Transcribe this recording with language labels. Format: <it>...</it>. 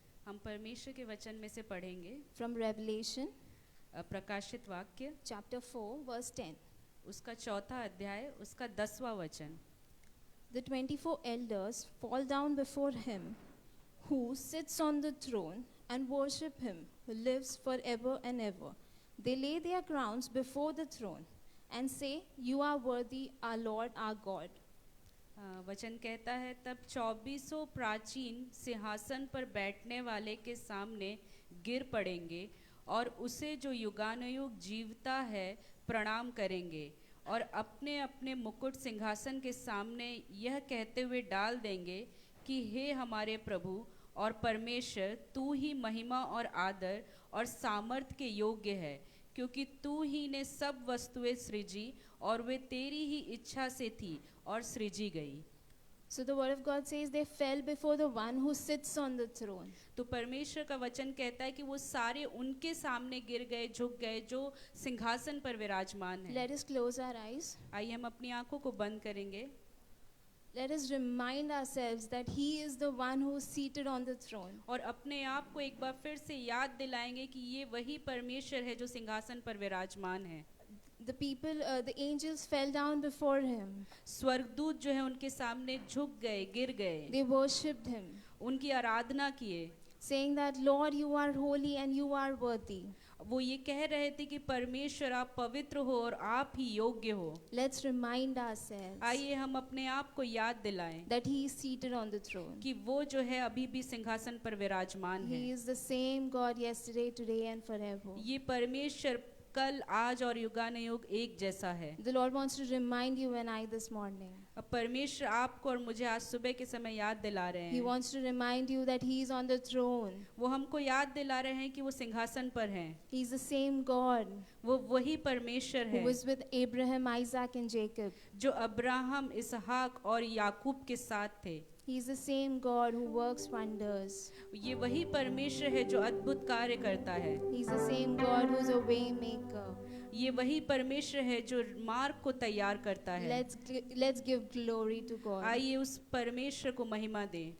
<hi>हम परमेश्वर के वचन में से पढ़ेंगे</hi> <en>from Revelation</en> <hi>प्रकाशित वाक्य</hi> <en>chapter 4, verse 10.</en> <hi>उसका चौथा अध्याय उसका 10वां वचन।</hi> <en>The 24 elders fall down before him who sits on the throne and worship him who lives forever and ever. They lay their crowns before the throne and say, "You are worthy, our Lord, our God."</en> <hi>वचन कहता है, तब 2400 प्राचीन सिंहासन पर बैठने वाले के सामने गिर पड़ेंगे और उसे जो युगानुयुग जीवता है प्रणाम करेंगे और अपने अपने मुकुट सिंहासन के सामने यह कहते हुए डाल देंगे कि हे हमारे प्रभु और परमेश्वर, तू ही महिमा और आदर और सामर्थ के योग्य है, क्योंकि तू ही ने सब वस्तुएं सृजी और वे तेरी ही इच्छा से थी और सृजी गई।</hi> <en>So the Word of God says they fell before the one who sits on the throne.</en> <hi>तो परमेश्वर का वचन कहता है कि वो सारे उनके सामने गिर गए, झुक गए, जो सिंहासन पर विराजमान है।</hi> <en>Let us close our eyes.</en> <hi>आइए हम अपनी आंखों को बंद करेंगे।</hi> <en>Let us remind ourselves that He is the one who is seated on the throne.</en> <hi>और अपने आप को एक बार फिर से याद दिलाएंगे कि ये वही परमेश्वर है जो सिंहासन पर विराजमान है।</hi> <en>The angels fell down before Him.</en> <hi>स्वर्गदूत जो है उनके सामने झुक गए, गिर गए,</hi> <en>They worshipped Him,</en> <hi>उनकी आराधना किए,</hi> <en>saying that, "Lord, you are holy and you are worthy."</en> <hi>वो ये कह रहे थे कि परमेश्वर आप पवित्र हो और आप ही योग्य हो।</hi> <en>Let's remind ourselves</en> <hi>आइए हम अपने आप को याद दिलाएं</hi> <en>that He is seated on the throne.</en> <hi>कि वो जो है अभी भी सिंहासन पर विराजमान है।</hi> <en>He is the same God yesterday, today and forever.</en> <hi>ये परमेश्वर कल, आज और युगानुयुग एक जैसा है।</hi> <en>The Lord wants to remind you and I this morning.</en> <hi>अब परमेश्वर आपको और मुझे आज सुबह के समय याद दिला रहे</hi> <en>He</en> <hi>हैं।</hi> <en>wants to remind you that He is on the throne.</en> <hi>वो हमको याद दिला रहे हैं कि वो सिंहासन पर हैं।</hi> <en>He is the same God</en> <hi>वो वही परमेश्वर</hi> <en>who</en> <hi>है</hi> <en>was with Abraham, Isaac and Jacob.</en> <hi>जो अब्राहम, इसहाक और याकूब के साथ थे।</hi> <en>He is the same God who works wonders.</en> <hi>ये वही परमेश्वर है जो अद्भुत कार्य करता है।</hi> <en>He is the same God who is a way maker.</en> <hi>ये वही परमेश्वर है जो मार्ग को तैयार करता है।</hi> <en>Let's give glory to God.</en> <hi>आइए उस परमेश्वर को महिमा दें।</hi>